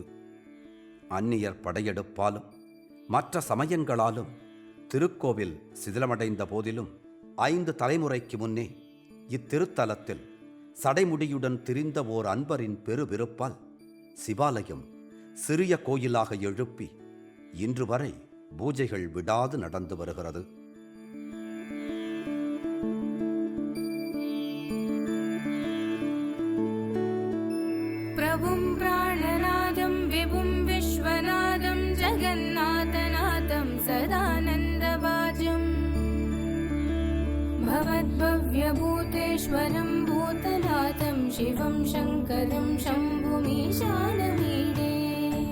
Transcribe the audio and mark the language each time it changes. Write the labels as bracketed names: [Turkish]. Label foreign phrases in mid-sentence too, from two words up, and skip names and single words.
[Tamil] அந்நியர் படையெடுப்பாலும் மற்ற சமயங்களாலும் திருக்கோவில் சிதிலமடைந்த போதிலும் 5 தலைமுறைக்கு முன்னே இத்திருத்தலத்தில் சடைமுடியுடன் திரிந்த ஓர் அன்பரின் பெருவிருப்பால் சிவாலயம் சிறிய கோயிலாக எழுப்பி இன்று வரை பூஜைகள் விடாது நடந்து வருகிறது. [Sanskrit] प्रभुं प्राणनादं विभुं विश्वनादं जगन्नाथनाथं सदानन्दवाजं भवद्भव्यभूतेश्वरं भूतनाथं शिवं शङ्करं शम्भुमीशानमीडे